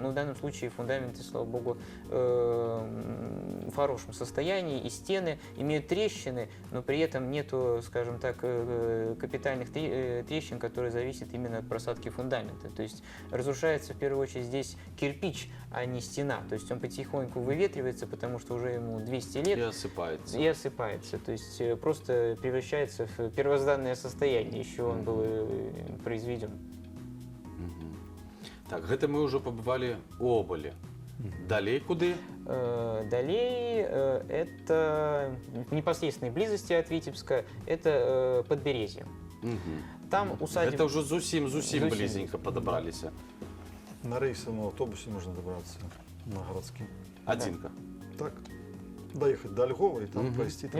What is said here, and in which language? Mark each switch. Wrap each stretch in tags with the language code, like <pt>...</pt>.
<ru>Но в данном случае фундаменты, слава богу, в хорошем состоянии, и стены имеют трещины, но при этом нету, скажем так, капитальных трещин, которые зависят именно от просадки фундамента. То есть разрушается в первую очередь здесь кирпич, а не стена. То есть он потихоньку выветривается, потому что уже ему 200 лет. И осыпается. То есть просто превращается в первозданное состояние. Еще он был произведен.</ru> <be>Так, гэта мы ўжо пабывалі у Оболі. Далей куды?</be> <ru>Далей это в непосредственной близости от Витебска, это Подберезье. Там усадьба... Это уже зусім близенько подобраліся. На рейсовом автобусе можно добраться на городским. Одинка. Так. Доехать до Львова и там пройти там</ru>